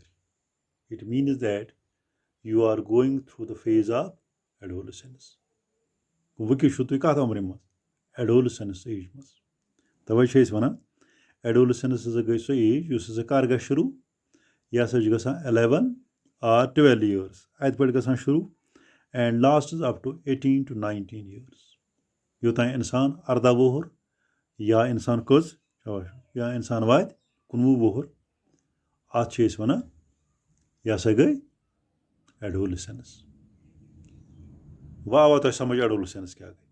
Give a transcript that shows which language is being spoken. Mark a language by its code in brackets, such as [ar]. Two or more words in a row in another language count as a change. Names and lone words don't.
[en] it means that you are going through the phase of adolescence. [ks] وٕنکیٚس چھِو تُہۍ کَتھ عمرِ منٛز؟ ایڈولسنس ایج منٛز. تَوے چھِ أسۍ وَنان ایڈولسنس ہسا گٔے سۄ ایج یُس ہسا کر گژھِ شُروٗع. یہِ ہسا چھِ گژھان 11 or 12 years. اَتہِ پٮ۪ٹھ گژھان شُروٗع [en] and lasts up to 18 to 19 years. [ks] یوٚتانۍ اِنسان 18 وُہُر یا اِنسان یا اِنسان واتہِ 19 وُہُر. اَتھ چھِ أسۍ وَنان یہِ ہسا گٔے ایڈولسنس. وۄنۍ آوا تۄہہِ سمجھ ایڈولسنس کیٛاہ گٔے؟